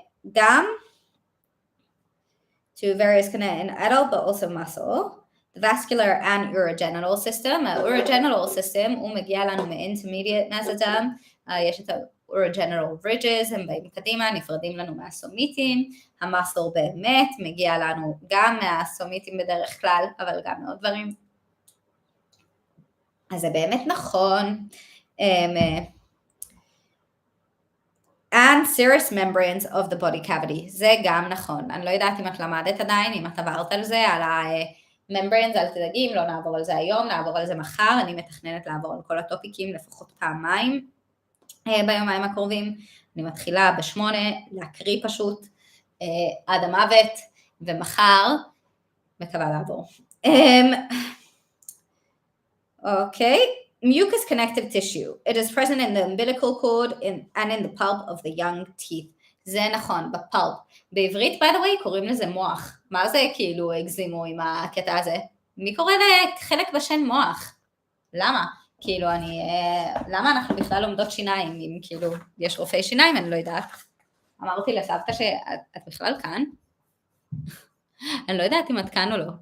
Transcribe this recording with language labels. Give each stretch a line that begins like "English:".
Hebrew: וגם
English: to various connected in adult but also muscle. The vascular and urogenital system.
Hebrew: urogenital system הוא מגיע לנו מ-intermediate mesoderm. יש את ה-urogenital ridges, הם באים קדימה, נפרדים לנו מהסומיטים. המסל באמת מגיע לנו גם מהסומיטים בדרך כלל, אבל גם מעוד דברים. אז זה באמת נכון.
English: And serous membranes of the body cavity.
Hebrew: זה גם נכון. אני לא יודעת אם את למדת עדיין, אם את עברת על זה, על ה-membranes, אל תדאגים, לא נעבור על זה היום, נעבור על זה מחר. אני מתכננת לעבור על כל הטופיקים לפחות פעמיים ביומיים הקרובים. אני מתחילה ב8, להקריא פשוט עד המוות, ומחר מקווה לעבור.
English: אוקיי. Mucous connective tissue. It is present in the umbilical cord and in the pulp of the young teeth.
Hebrew: זה נכון, בפulp. בעברית,
English: by the way,
Hebrew: קוראים לזה מוח. מה זה כאילו הגזימו עם הקטע הזה? מי קורא לחלק בשן מוח? למה? כאילו למה אנחנו בכלל לומדות שיניים? אם כאילו יש רופאי שיניים, אני לא יודעת. אמרתי לסבתא שאת בכלל כאן. אני לא יודעת אם את כאן או לא.